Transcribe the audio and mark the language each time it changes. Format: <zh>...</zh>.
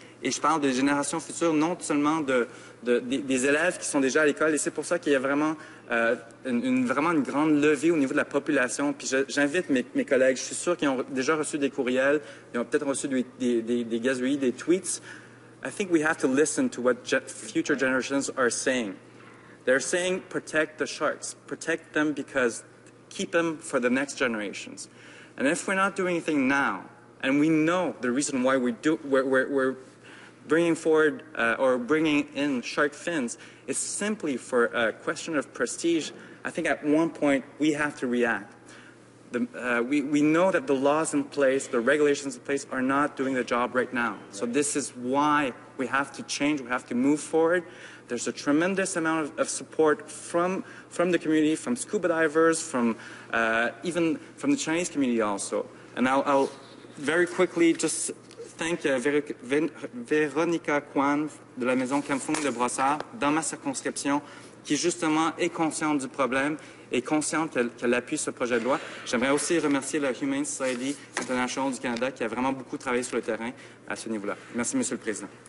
<fr>Et je parle des générations futures, non seulement des élèves qui sont déjà à l'école. Et c'est pour ça qu'il y a vraiment, vraiment une grande levée au niveau de la population. Puis j'invite mes collègues, je suis sûr qu'ils ont déjà reçu des courriels, ils ont peut-être reçu des gazouilles, des tweets.</fr> <en>I think we have to listen to what future generations are saying. They're saying protect the sharks, protect them because keep them for the next generations. And if we're not doing anything now, and we know the reason why we're bringing forward or bringing in shark fins is simply for a question of prestige, I think at one point we have to react. We know that the laws in place, the regulations in place are not doing the job right now. So this is why we have to change, we have to move forward. There's a tremendous amount of support from the community, from scuba divers, from even from the Chinese community also. And I'll very quickly just thank</en> <fr>Véronica Kwan de la Maison Kamfung de Brossard dans ma circonscription qui justement est consciente du problème et consciente qu'elle appuie ce projet de loi. J'aimerais aussi remercier la Humane Society International du Canada qui a vraiment beaucoup travaillé sur le terrain à ce niveau-là. Merci, Monsieur le Président.</fr>